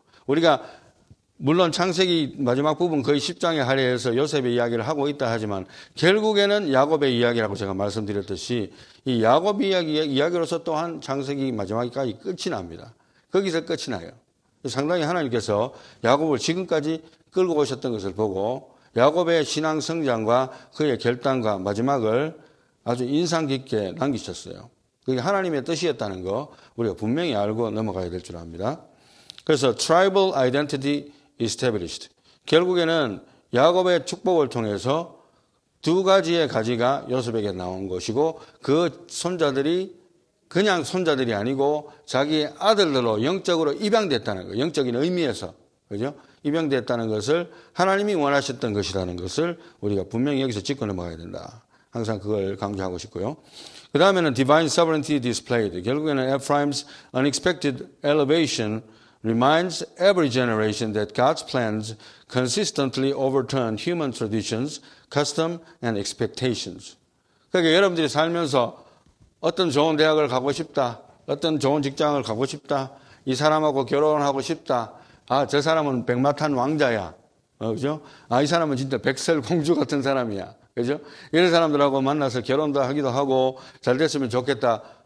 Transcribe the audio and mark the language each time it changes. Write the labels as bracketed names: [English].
[Korean] 우리가 물론 창세기 마지막 부분 거의 10장에 할애해서 요셉의 이야기를 하고 있다 하지만 결국에는 야곱의 이야기라고 제가 말씀드렸듯이 이 야곱 이야기로서 또한 창세기 마지막까지 끝이 납니다. 거기서 끝이 나요. 상당히 하나님께서 야곱을 지금까지 끌고 오셨던 것을 보고 야곱의 신앙 성장과 그의 결단과 마지막을 아주 인상 깊게 남기셨어요. 그게 하나님의 뜻이었다는 거 우리가 분명히 알고 넘어가야 될 줄 압니다. [English] 그래서 tribal identity established. [Korean] 결국에는 야곱의 축복을 통해서 두 가지의 가지가 요셉에게 나온 것이고 그 손자들이 그냥 손자들이 아니고 자기의 아들들로 영적으로 입양됐다는 거. 영적인 의미에서. 그죠? 입양됐다는 것을 하나님이 원하셨던 것이라는 것을 우리가 분명히 여기서 짚고 넘어가야 된다. 항상 그걸 강조하고 싶고요. 그 다음에는 [English] divine sovereignty displayed. [Korean] 결국에는 [English] Ephraim's unexpected elevation reminds every generation that God's plans consistently overturn human traditions, custom, and expectations. [Korean] 그러니까 여러분들이 살면서 어떤 좋은 대학을 가고 싶다, 어떤 좋은 직장을 가고 싶다, 이 사람하고 결혼하고 싶다, 저 사람은 백마탄 왕자야, 그죠? 이 사람은 진짜 백설 공주 같은 사람이야, 그죠? 이런 사람들하고 만나서 결혼도 하기도 하고 잘 됐으면 좋겠다.